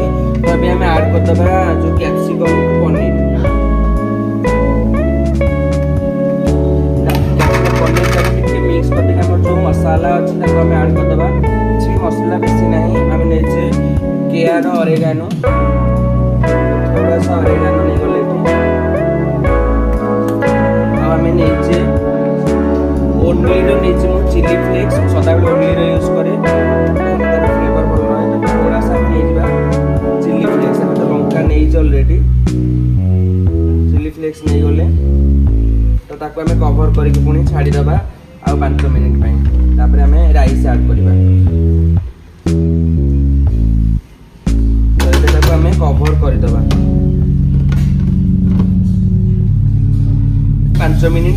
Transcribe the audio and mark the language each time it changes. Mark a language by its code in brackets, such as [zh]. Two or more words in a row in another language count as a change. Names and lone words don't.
[or] ତ ଏବେ ଆମେ ଆଡ୍ କରିଦେବା ଯେଉଁ କ୍ୟାପ୍ସିକମ୍ ପନିର। ପନିରଟାକୁ ଟିକେ ମିକ୍ସ କରିଦେଇକି ଆମର ଯେଉଁ ମସଲା ଅଛି ତାକୁ ଆମେ ଆଡ୍ କରିଦେବା। କିଛି ମସଲା ବେଶୀ ନାହିଁ, ଆମେ ନେଇଛେ କେୟାର ଅରେଗାନୋ, [hi] थोड़ा सा [or] ଅରେଗାନୋ ନେଇଗଲେ ଏଠି। ଆଉ ଆମେ ନେଇଛେ ଓନ୍ଲିର ନେଇଛେ ମୁଁ [en] chili flakes, [or] ସଦାବେଳେ ଓନ୍ଲିର ୟୁଜ୍ କରେ, ତାର ଫ୍ଲେଭର ଭଲ ରହେ। [hi] थोड़ा सा [or] ନେଇଯିବା [en] chili flakes, [or] ଆମେ ତ ଲଙ୍କା ନେଇଛେ ଅଲରେଡ଼ି। [en] chili flakes [or] ନେଇଗଲେ ତ ତାକୁ ଆମେ କଭର କରିକି ପୁଣି ଛାଡ଼ିଦେବା ଆଉ 5 ମିନିଟ୍ ପାଇଁ। ତାପରେ ଆମେ ରାଇସ୍ ଆଡ୍ କରିବା। ତାକୁ ଆମେ କଭର କରିଦେବା 5 ମିନିଟ୍।